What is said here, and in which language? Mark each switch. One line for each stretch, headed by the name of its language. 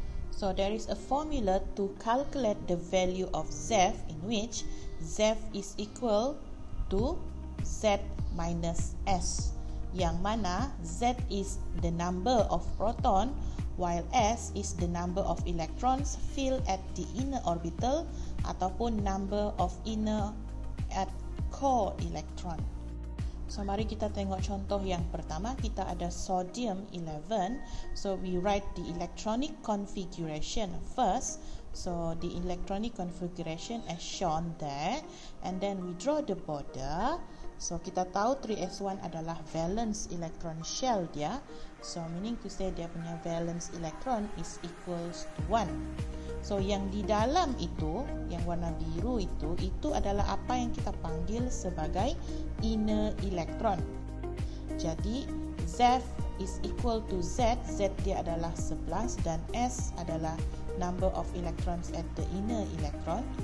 English: So, there is a formula to calculate the value of ZEF, in which ZEF is equal to Z minus S,
Malay: yang mana
English: Z is the number of proton while S is the number of electrons filled at the inner orbital
Malay: ataupun
English: number of inner at core electron.
Malay: So mari kita tengok contoh yang pertama. Kita ada sodium 11.
English: So we write the electronic configuration first. So the electronic configuration as shown there, and then we draw the border.
Malay: So kita tahu 3s1 adalah
English: valence electron shell
Malay: dia.
English: So meaning to say
Malay: dia punya
English: valence electron is equals to 1.
Malay: So yang di dalam itu, yang warna biru itu adalah apa yang kita panggil sebagai
English: inner electron.
Malay: Jadi
English: Z is equal to Z. Z
Malay: dia adalah 11 dan
English: S
Malay: adalah
English: number of electrons at the inner electron.